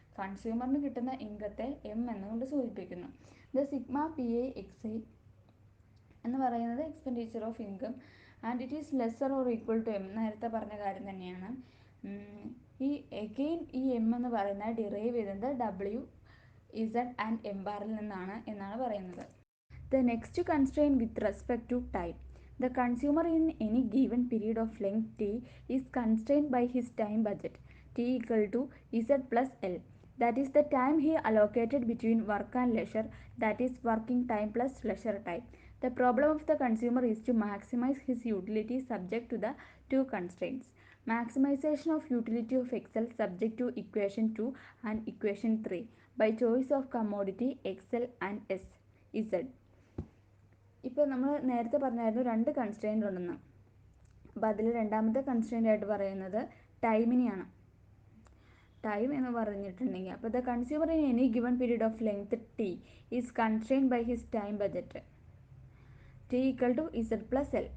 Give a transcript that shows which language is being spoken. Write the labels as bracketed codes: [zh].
[ml] കൺസ്യൂമറിന് കിട്ടുന്ന ഇൻകത്തെ എം എന്നുകൊണ്ട് സൂചിപ്പിക്കുന്നു. [en] the sigma P I X I [ml] എന്ന് പറയുന്നത് [en] Expenditure of income and it is lesser or equal to M. [ml] നേരത്തെ പറഞ്ഞ കാര്യം തന്നെയാണ്. ഈ എഗെയിൻ ഈ എം എന്ന് പറയുന്നത് ഡിറൈവ് ചെയ്തത് W, Z ആൻഡ് എം ബാറിൽ നിന്നാണ് എന്നാണ് പറയുന്നത്. [en] The next constraint with respect to time. The consumer in any given period of length T is constrained by his time budget, T equal to Z plus L. That is the time he allocated between work and leisure, that is working time plus leisure time. The problem of the consumer is to maximize his utility subject to the two constraints. Maximization of utility of Excel subject to equation 2 and equation 3 by choice of commodity Excel and S, Z. [ml] ഇപ്പോൾ നമ്മൾ നേരത്തെ പറഞ്ഞായിരുന്നു 2 constraint ഉണ്ടെന്ന്. അപ്പോൾ അതിൽ രണ്ടാമത്തെ constraint ആയിട്ട് പറയുന്നത് ടൈമിനെയാണ്. [en] time [ml] എന്ന് പറഞ്ഞിട്ടുണ്ടെങ്കിൽ, അപ്പോൾ [en] The consumer in any given period of length T is constrained by his time budget, T equal to Z plus L.